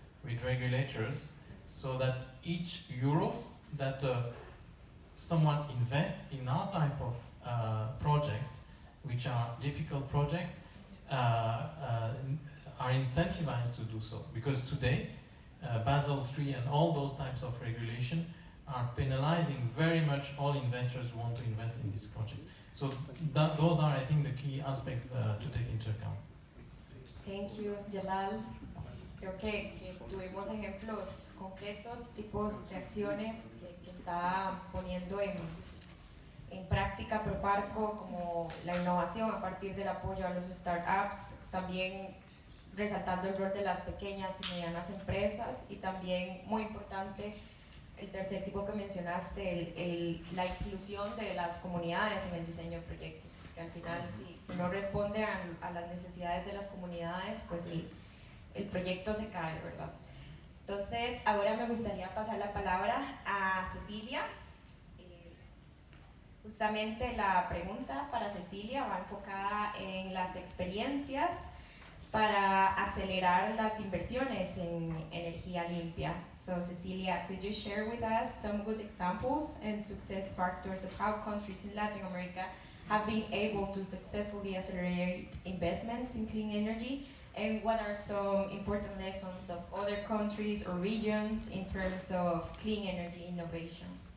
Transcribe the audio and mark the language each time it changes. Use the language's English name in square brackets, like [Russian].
[English] with regulators so that each euro that someone invests in our type of project, which are difficult projects, are incentivized to do so. Because today, Basel III and all those types of regulation are penalizing very much all investors who want to invest in this project. So those are, I think, the key aspects to take into account. Thank you, Jalal. [Spanish] Creo que tuvimos ejemplos concretos, tipos de acciones que está poniendo en práctica Proparco, como la innovación a partir del apoyo a los startups, también resaltando el rol de las pequeñas y medianas empresas, y también, muy importante, el tercer tipo que mencionaste, la inclusión de las comunidades en el diseño de proyectos, porque al final si no responde a las necesidades de las comunidades, pues el proyecto se cae, ¿verdad? Entonces, ahora me gustaría pasar la palabra a Cecilia. Justamente la pregunta para Cecilia va enfocada en las experiencias para acelerar las inversiones en energía limpia. [English] So Cecilia, could you share with us some good examples and success factors of how countries in Latin America have been able to successfully accelerate investments in clean energy? And what are some important lessons of other countries or regions in terms of clean energy innovation?